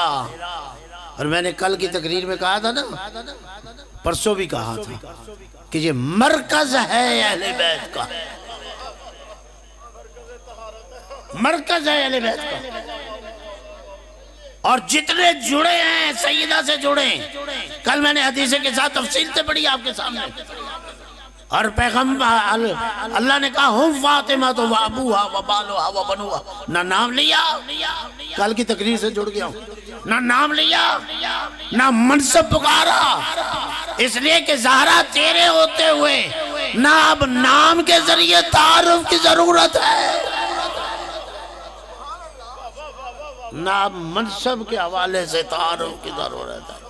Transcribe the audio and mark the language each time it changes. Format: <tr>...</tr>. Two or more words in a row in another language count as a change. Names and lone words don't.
<ur>اور میں نے کل کی تقریر میں کہا تھا نا، پرسوں بھی کہا تھا کہ یہ مرکز ہے اہل بیت کا، مرکز ہے اہل بیت کا. اور جتنے جڑے ہیں سیدہ سے جڑے ہیں. کل میں نے حدیث کے ساتھ تفصیل سے پڑھی آپ کے سامنے. اور پیغمبر اللہ نے کہا ہم</ur> <ar>فاطمہ تو ابوہا و بالوہا و بنوہا.</ar> <ur>نہ نام لیا، کل کی تقریر سے جڑ گیا ہوں، نہ نام لیا نہ منصب پکارا، اس لیے کہ زہرا تیرے ہوتے ہوئے نہ اب نام کے ذریعے تعارف کی ضرورت ہے نہ اب منصب کے حوالے سے تعارف کی ضرورت ہے.</ur>